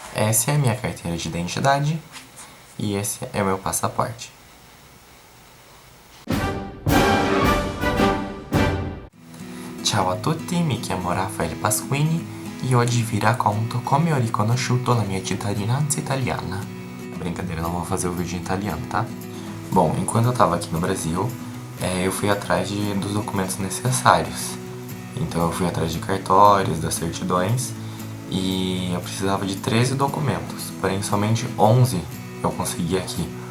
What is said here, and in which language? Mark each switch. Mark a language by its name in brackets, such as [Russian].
[Portuguese] Essa é a minha carteira de identidade e esse é o meu passaporte. [Italian] Ciao a tutti, mi chiamo Raffaele Pasquini e oggi vi racconto come ho riconosciuto la mia cittadinanza italiana. [Portuguese] Brincadeira, não vou fazer o vídeo em italiano, tá? Bom, enquanto eu tava aqui no Brasil, eu fui atrás dos documentos necessários. Então eu fui atrás de cartórios, das certidões e eu precisava de 13 documentos, porém somente 11 eu consegui aqui.